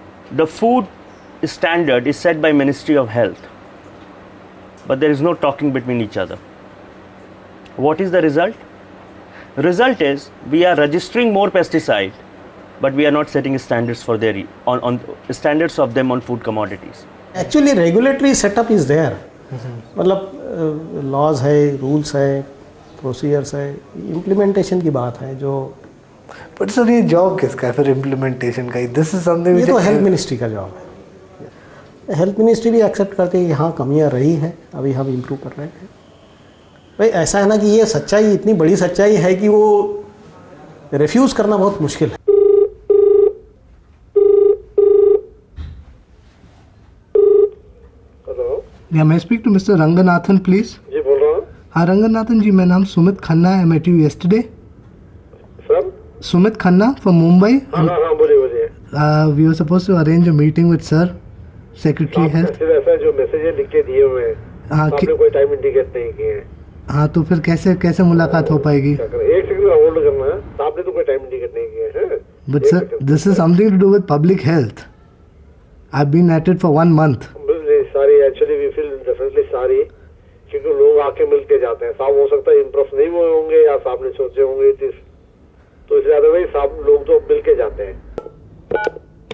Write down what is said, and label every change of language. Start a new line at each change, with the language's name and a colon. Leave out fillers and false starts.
English: The food standard is set by Ministry of Health, but there is no talking between each other. What is the result? Result is we are registering more pesticide, but we are not setting standards for their on standards of them on food commodities. Actually, regulatory setup is there.
Hindi: मतलब laws है, rules है, procedures है, implementation की बात है जो.
English: But sir,
Hindi: ये job किसका है फिर implementation का?
English: This is something.
Hindi: ये तो health ministry का job है. Health ministry भी accept करते हैं कि हाँ कमियाँ रही हैं, अभी हम improve कर रहे हैं. भाई ऐसा है ना कि ये सच्चाई इतनी बड़ी सच्चाई है कि वो refuse करना बहुत मुश्किल है.
English: Yeah, may I speak to Mr. Ranganathan, please?
Hindi: जी बोल रहा हूँ. हाँ रंगनाथन जी, मेरा नाम सुमित खन्ना है.
English: I met you yesterday.
Hindi: Sir?
English: Sumit Khanna from Mumbai.
Hindi: हाँ बोलिए.
English: We were supposed to arrange a meeting with Sir, Secretary Health.
Hindi: सिर्फ ऐसा जो मैसेज लिख के दिए हुए हैं. हाँ. आपने कोई टाइम इंडिकेट नहीं किए हैं. हाँ तो फिर कैसे मुलाकात हो पाएगी? एक सेकंड होल्ड करना है. आपने तो कोई टाइम इंडिकेट नहीं किया है.
English: But sir, this is something to do with public health. I've been at it for 1 month. Sorry, actually we feel definitely sorry,
Hindi: क्योंकि लोग आके मिल के जाते हैं. साहब हो सकता है इम्प्रेस नहीं हुए होंगे या साहब ने सोचे होंगे तो इसलिए अदरवाइज साहब लोग तो मिल के जाते हैं.